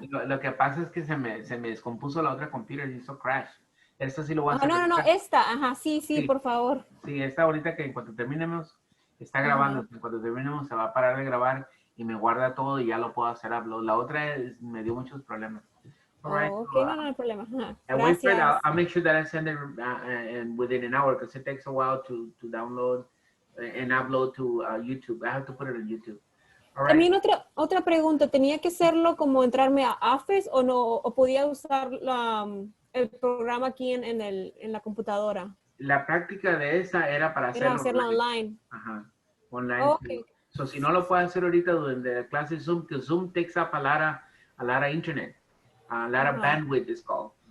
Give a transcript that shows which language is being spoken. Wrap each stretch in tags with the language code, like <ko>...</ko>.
<es>Lo que pasa es que se me descompuso la otra computer y hizo crash. Esta sí lo voy a hacer. No, esta, ajá, sí, Sí. por favor. Sí, esta ahorita que en cuanto terminemos, está grabando. En cuanto terminemos se va a parar de grabar y me guarda todo y ya lo puedo hacer upload. La otra me dio muchos problemas.</es> <en>All right, Ok, so,</en> <es>no hay problema. Ajá.</es> <en>and wait for it.</en> <es>Gracias.</es> <en>I'll make sure that I send it within an hour, because it takes a while to download and upload to YouTube. I have to put it on YouTube. All right.</en> <es>También otra pregunta, ¿tenía que hacerlo como entrarme a Office o no? ¿O podía usar el programa aquí en la computadora? La práctica de esta era para Era hacerlo hacerlo online. Ajá, online.</es> <en>Okay. So,</en> <es>si no lo puede hacer ahorita durante la clase Zoom, que</es> <en>Zoom takes up a lot of internet, a lot of bandwidth is called.</en>